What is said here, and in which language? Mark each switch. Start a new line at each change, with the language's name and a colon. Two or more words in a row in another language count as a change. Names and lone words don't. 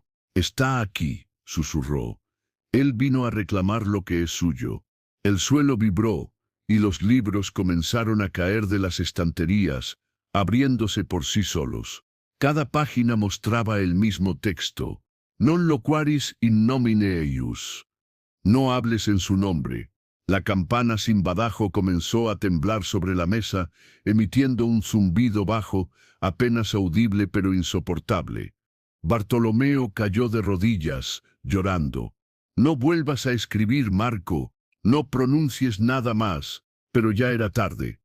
Spanish: «Está aquí», susurró. Él vino a reclamar lo que es suyo. El suelo vibró, y los libros comenzaron a caer de las estanterías, abriéndose por sí solos. Cada página mostraba el mismo texto.
Latin: Non loquaris in nomine eius.
Spanish: No hables en su nombre. La campana sin badajo comenzó a temblar sobre la mesa, emitiendo un zumbido bajo, apenas audible pero insoportable. Bartolomeo cayó de rodillas, llorando. «No vuelvas a escribir, Marco, no pronuncies nada más», pero ya era tarde.